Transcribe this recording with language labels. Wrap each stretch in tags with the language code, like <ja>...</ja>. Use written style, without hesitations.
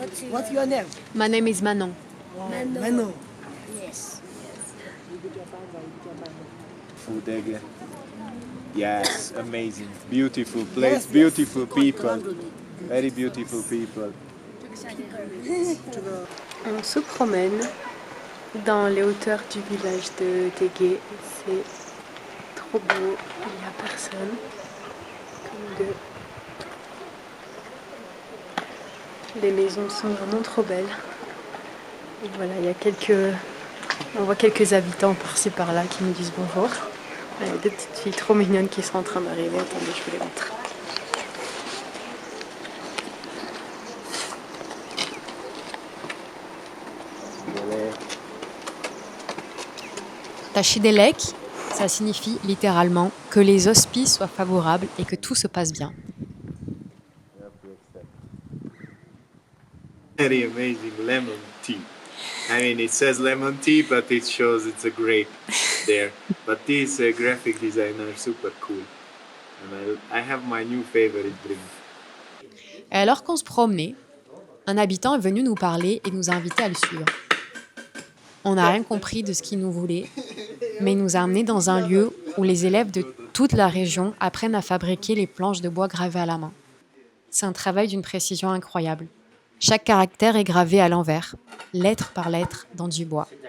<en>What's your name? My name is Manon. Manu. Fudege. Yes, amazing. Beautiful place, beautiful people. Very beautiful people.</en> <fr>On se promène dans les hauteurs du village de Tegué. C'est trop beau, il n'y a personne. Les maisons sont vraiment trop belles. Et voilà, il y a on voit quelques habitants par-ci par-là qui nous disent bonjour. Il y a deux petites filles trop mignonnes qui sont en train d'arriver. Attendez, je vous les montre. Tashidelek, ça signifie littéralement que les auspices soient favorables et que tout se passe bien.</fr> <en>Very amazing lemon tea. I mean, it says lemon tea, but it shows it's a grape there. But this graphic designer is super cool. And I have my new favorite drink.</en> <fr>Et alors qu'on se promenait, un habitant est venu nous parler et nous a invités à le suivre. On n'a rien compris de ce qu'il nous voulait, mais il nous a amenés dans un lieu où les élèves de toute la région apprennent à fabriquer les planches de bois gravées à la main. C'est un travail d'une précision incroyable. Chaque caractère est gravé à l'envers, lettre par lettre, dans du bois.</fr>